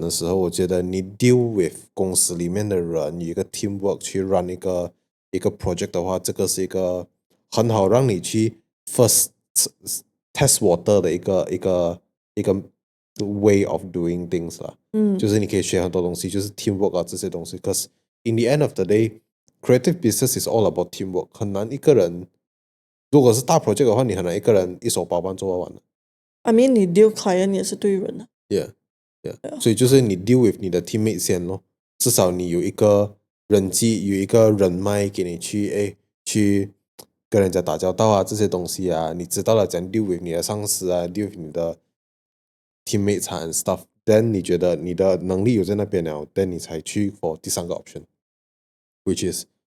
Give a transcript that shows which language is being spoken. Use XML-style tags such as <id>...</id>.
<zh>的时候，我觉得你 deal with 公司里面的人，有一个 teamwork 去 run 一个 project 的话，这个是一个很好让你去 first test water 的一个</zh> <en>way of doing things</en> <zh>啦。就是你可以学很多东西，就是 teamwork 啊这些东西。</zh> <en>可是 in the end of the day, creative business is all about teamwork，</en> <zh>很难一个人。如果是大 project 的话，你很难一个人一手包办做完的。 I mean， 你 deal client 也是对人的。所以就是你 deal with 你的 teammate 先咯，至少你有一个人际，有一个人脉给你去跟人家打交道啊，这些东西啊，你知道了怎样 deal with 你的上司啊 ，deal with 你的 teammates and stuff。Then 你觉得你的能力有在那边了 ，then 你才去 for 第3个 option，which is。</zh>